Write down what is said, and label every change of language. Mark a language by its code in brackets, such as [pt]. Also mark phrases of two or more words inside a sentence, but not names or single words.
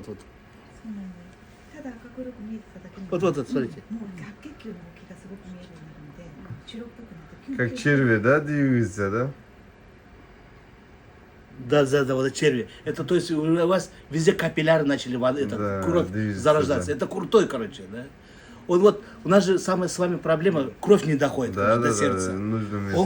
[ja] ただ赤黒く見えてただけなので。 [ru] Вот, смотрите. [ja] もう白血球の動きがすごく見えるようになるので、白っぽくなって。 [ru] Как черви, да, двигается, да? Да, вот это черви. Это то есть у вас везде капилляры начали Да, кровь движется, зарождаться. да. Это крутой, короче, да. Вот у нас же самая с вами проблема, кровь не доходит Да, до да, сердца. да, нужно место,